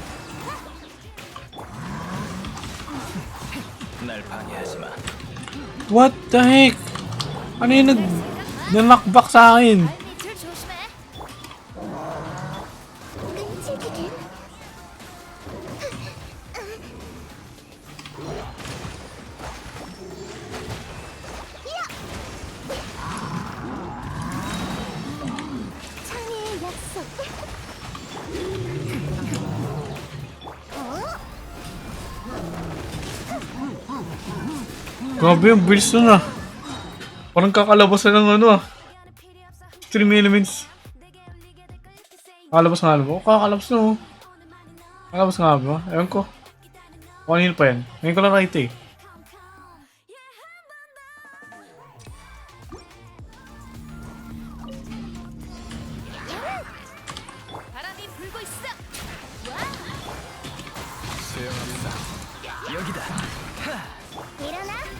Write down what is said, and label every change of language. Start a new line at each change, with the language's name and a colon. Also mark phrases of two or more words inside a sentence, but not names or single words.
Korean: 날 방해하지 마.
English: What the heck?
Filipino: Ano yung nag-knockback sa akin?
Korean: 발밑을 조심해. 끔찍이긴. 창의의 약속.
Filipino: Grabe yung builds nun ah. Parang kakalabas na ng ano ah. Stream elements. Kakalabas nga ba? Kakalabas na oh. Kakalabas nga ba? Ewan ko. O kanino pa yan? Ngayon ko lang nakita eh.
Korean: 바람이 불고 있어. 소용없어. 여기다. 일어나.